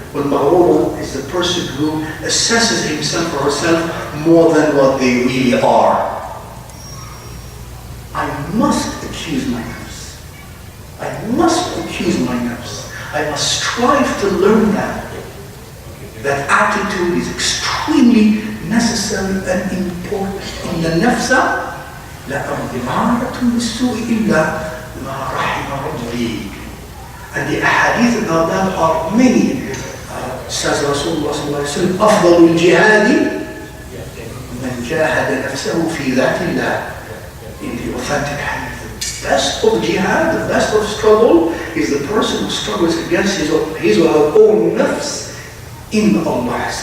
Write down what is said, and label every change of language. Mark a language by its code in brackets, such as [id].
[en] Well, maghrur is the person who assesses himself or herself more than what they really are. I must accuse my nafs. I must accuse my nafs. I must strive to learn that. That attitude is extremely necessary and important. In the nafsa, [ar] لَأَمْضِمَارَةٌ بِالسُّوءِ إِلَّا مَا رَحِمَ رَبِّي. [en] And the ahadith about that are many. Says Rasulullah sallallahu alayhi wa sallam, [ar] أَفْضَلُ الْجِهَادِ مَنْ جَاهَدَ نَفْسَهُ فِي ذَاتِ اللَّهِ. [en] In the authentic hadith, the best of jihad, the best of struggle is the person who struggles against his or her own nafs in Allah.